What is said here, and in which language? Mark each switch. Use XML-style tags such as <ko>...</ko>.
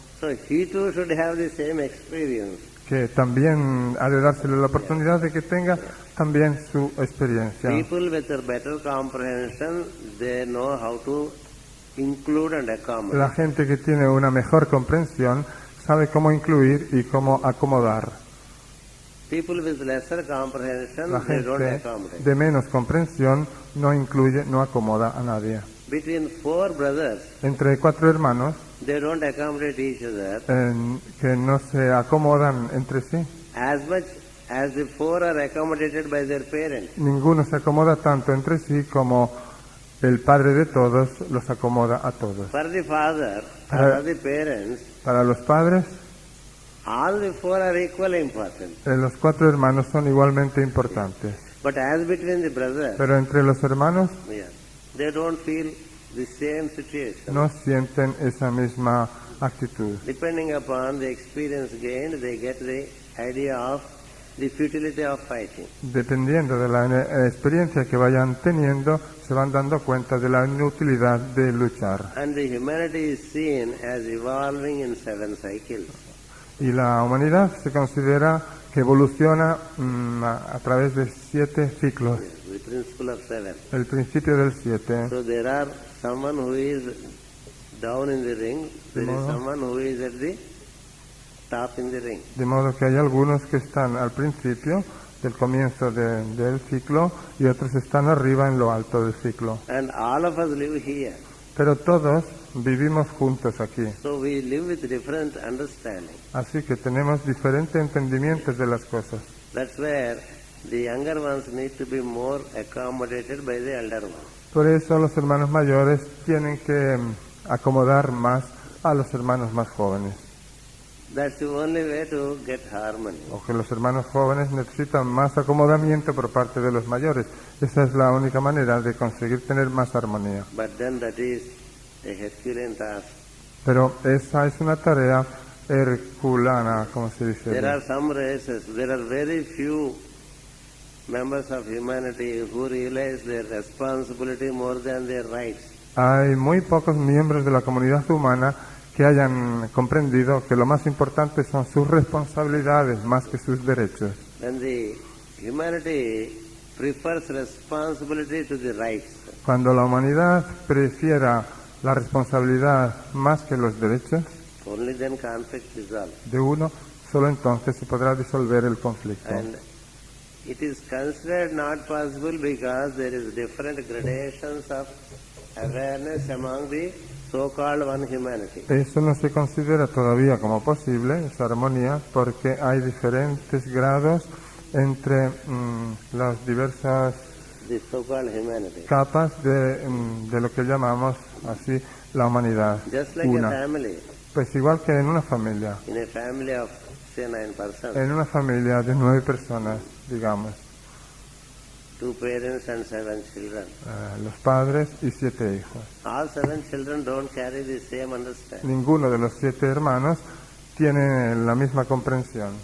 <en>So he too should have the same experience.</en> <es>que también ha de dársele la oportunidad de que tenga también su experiencia.</es> <en>People with a better comprehension, they know how to include and accommodate.</en> <es>La gente que tiene una mejor comprensión sabe cómo incluir y cómo acomodar.</es> <en>People with lesser comprehension,</en> <es>La</es> <en>they don't</en> <es>gente</es> <en>accommodate.</en> <es>de menos comprensión no incluye, no acomoda a nadie.</es> <en>Between 4 brothers,</en> <es>Entre 4 hermanos</es> <en>they don't accommodate each other</en> <es>que no se acomodan entre sí,</es> <en>as much as the 4 are accommodated by their parents.</en> <es>ninguno se acomoda tanto entre sí como el Padre de todos los acomoda a todos.</es> <en>For the father,</en> <es>Para-</es> <en>for the parents,</en> <es>Para los padres,</es> <en>all the 4 are equally important.</en> <es>los 4 hermanos son igualmente importantes.</es> <en>But as between the brothers,</en> <es>Pero entre los hermanos</es> <en>yeah, they don't feel the same situation.</en> <es>no sienten esa misma actitud.</es> <en>Depending upon the experience gained, they get the idea of the futility of fighting.</en> <es>Dependiendo de la experiencia que vayan teniendo, se van dando cuenta de la inutilidad de luchar.</es> <en>And the humanity is seen as evolving in 7 cycles.</en> <es>Y la humanidad se considera que evoluciona a través de 7 ciclos.</es> <en>The principle of 7.</en> <es>El principio del 7.</es> <en>So there are someone who is down in the ring, there is</en> <es>modo-</es> <en>someone who is at the top in the ring.</en> <es>De modo que hay algunos que están al principio del comienzo del ciclo y otros están arriba en lo alto del ciclo.</es> <en>And all of us live here.</en> <es>Pero todos vivimos juntos aquí.</es> <en>So we live with different understanding.</en> <es>Así que tenemos diferentes entendimientos de las cosas.</es> <en>That's where the younger ones need to be more accommodated by the elder ones.</en> <es>Por eso los hermanos mayores tienen que acomodar más a los hermanos más jóvenes.</es> <en>That's the only way to get harmony.</en> <es>O que los hermanos jóvenes necesitan más acomodamiento por parte de los mayores. Esa es la única manera de conseguir tener más armonía.</es> <en>But then that is a Herculean task.</en> <es>Pero esa es una tarea herculana, como se dice.</es> <en>There are some races, there are very few members of humanity who realize their responsibility more than their rights.</en> <es>Hay muy pocos miembros de la comunidad humana que hayan comprendido que lo más importante son sus responsabilidades más que sus derechos.</es> <en>When the humanity prefers responsibility to the rights,</en> <es>Cuando la humanidad prefiera la responsabilidad más que los derechos</es> <en>only then conflict dissolves.</en> <es>de uno, solo entonces se podrá disolver el conflicto.</es> <en>And it is considered not possible because there is different gradations of awareness among the so-called one humanity.</en> <es>Eso no se considera todavía como posible, esa armonía, porque hay diferentes grados entre las diversas</es> <en>The so-called humanity.</en> <es>capas de lo que llamamos así la humanidad.</es> <en>Just like a</en> <es>Una.</es> <en>family.</en> <es>Pues igual que en una familia,</es> <en>In a family of, say, 9 persons,</en> <es>en una familia de 9 personas, digamos,</es> <en>2 parents and 7 children.</en> <es>los padres y 7 hijos.</es> <en>All 7 children don't carry the same understanding.</en> <es>Ninguno de los 7 hermanos tiene la misma comprensión.</es>